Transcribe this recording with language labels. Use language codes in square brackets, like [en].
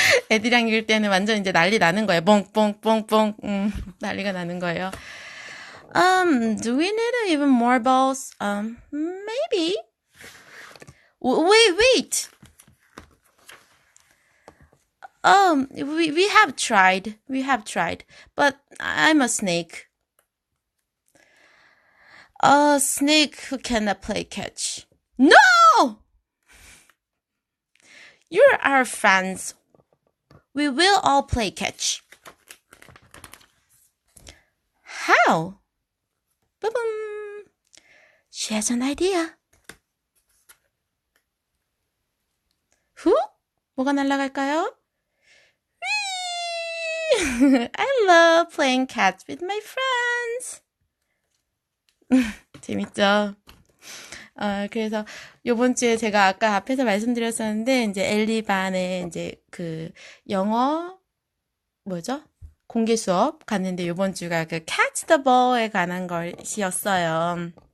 [ko] 애들이랑 읽을 때는 완전 이제 난리 나는 거예요. bonk, bonk, bonk, bonk. 난리가 나는 거예요. [en] Do we need even more balls? Maybe. Wait. We have tried. But I'm a snake. A snake who cannot play catch. No! You're our friends. We will all play catch. How? Boom. She has an idea. [ko] 뭐가 날아갈까요? [en] I love playing catch with my friends. [ko] 재밌죠? 그래서 요번 주에 제가 아까 앞에서 말씀드렸었는데 이제 엘리 반에 이제 그 영어 공개 수업 갔는데 요번 주가 그 catch the ball 에 관한 것이었어요.